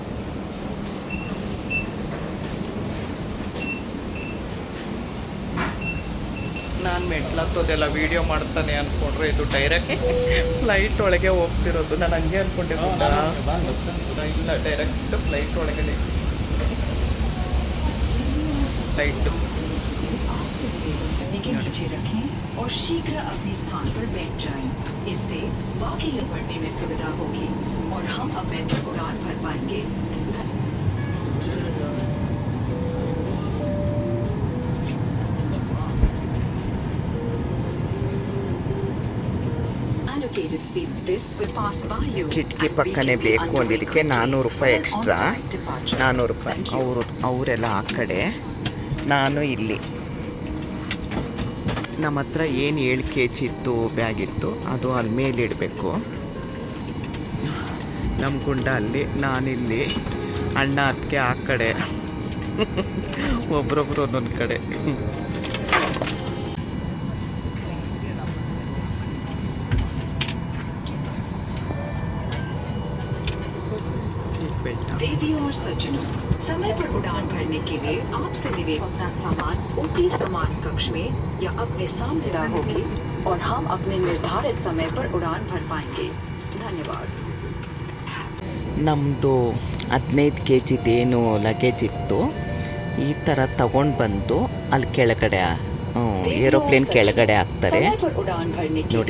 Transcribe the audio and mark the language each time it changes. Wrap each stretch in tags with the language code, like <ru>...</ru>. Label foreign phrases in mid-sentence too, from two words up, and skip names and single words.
<kn>ನಾನು ಮೆಟ್ಲತ್ತೋದೆಲ್ಲ ವೀಡಿಯೋ ಮಾಡ್ತಾನೆ ಅಂದ್ಕೊಂಡ್ರೆ ಇದು</kn> <en>direct flight</en> <kn>ಒಳಗೆ ಹೋಗ್ತಿರೋದು. ನಾನು ಹಂಗೆ ಅಂದ್ಕೊಂಡಿದ್ದ, ಇಲ್ಲ</kn> <en>direct flight</en> <kn>ಒಳಗಡೆ फ्लाइट</kn> <hi>के नीचे रखें और शीघ्र अपने स्थान पर बैठ जाएं। इससे बाकी बढ़ने में सुविधा होगी और हम अपने उड़ान भर पाएंगे।</hi> <kn>ಕಿಟಕಿ ಪಕ್ಕನೇ ಬೇಕು ಅಂದಿದ್ದಕ್ಕೆ 400 ರೂಪಾಯಿ ಎಕ್ಸ್ಟ್ರಾ. 400 ರೂಪಾಯಿ ಅವರೆಲ್ಲ ಆ ಕಡೆ, ನಾನು ಇಲ್ಲಿ. ನಮ್ಮ ಹತ್ರ ಏನು 7 kg ಇತ್ತು ಬ್ಯಾಗ್ ಇತ್ತು, ಅದು ಅಲ್ಲಿ ಮೇಲೆ ಇಡಬೇಕು. ನಮ್ಮ ಗುಂಡ ಅಲ್ಲಿ, ನಾನಿಲ್ಲಿ, ಅಣ್ಣ ಅದಕ್ಕೆ ಆ ಕಡೆ, ಒಬ್ರೊಬ್ರು ಒಂದೊಂದು ಕಡೆ.</kn> <hi>देवियों और सज्जनों, समय पर उड़ान भरने के लिए आपसे निवेदन अपना सामान ओपी सामान कक्ष में या अपने सामने होगी और हम अपने निर्धारित समय पर उड़ान भर पाएंगे। धन्यवाद।</hi> <kn>ನಮ್ಮದು 15 kg ಏನು ಲಗೇಜ್ ಇತ್ತು, ಈ ಥರ ತಗೊಂಡು ಬಂದು ಅಲ್ಲಿ ಕೆಳಗಡೆ ಏರೋಪ್ಲೇನ್ ಕೆಳಗಡೆ ಹಾಕ್ತಾರೆ ನೋಡಿ.</kn>